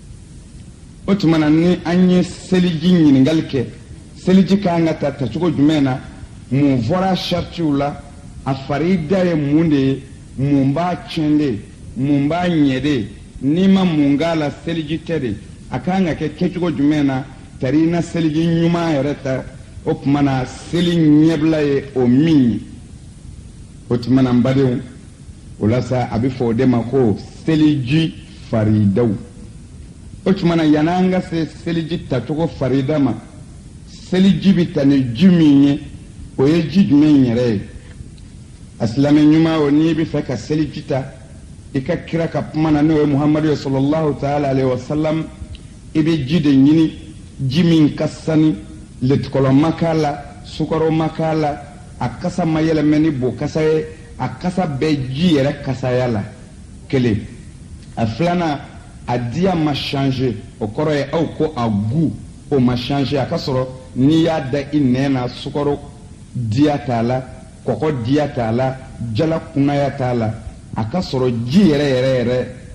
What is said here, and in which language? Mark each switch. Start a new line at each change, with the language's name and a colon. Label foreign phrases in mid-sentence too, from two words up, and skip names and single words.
Bambara: o tuma na ni an ye seliji ɲininkali kɛ seliji kan ka ta tacogo jumɛn na mun fɔra saritiw la a fari da ye mun de ye mun b'a tiɲɛ de mun b'a ɲɛ de ni ma mun k'a la seliji tɛ de a kan ka kɛ kɛcogo jumɛn na tari na seliji ɲuman yɛrɛ ta o tuma na seli ɲɛbila ye o min ye o tuma na n badenw o la sa a bɛ fɔ o de ma ko seliji faridaw o tuma na yan'an ka se seliji tacogo farida ma seliji bɛ ta ni ji min ye o ye ji jumɛn yɛrɛ ye a silamɛ ɲuman o n'i bɛ fɛ ka seliji ta i ka kira ka kuma na n'o ye muhamadu
Arabic: صلى الله تعالى عليه وسلم
Bambara: i bɛ ji de ɲini ji min ka sani letikɔlɔ ma k'a la sukaro ma k'a la a kasa ma yɛlɛmɛ ni bo kasa ye a kasa bɛ ji yɛrɛ kasaya la kelen a filanan a diya ma changer o kɔrɔ ye aw ko a gu o ma changer a ka sɔrɔ n'i y'a da i nɛn na sukaro diya t'a la kɔgɔ diya t'a la jala kunnaya t'a la a ka sɔrɔ ji yɛrɛ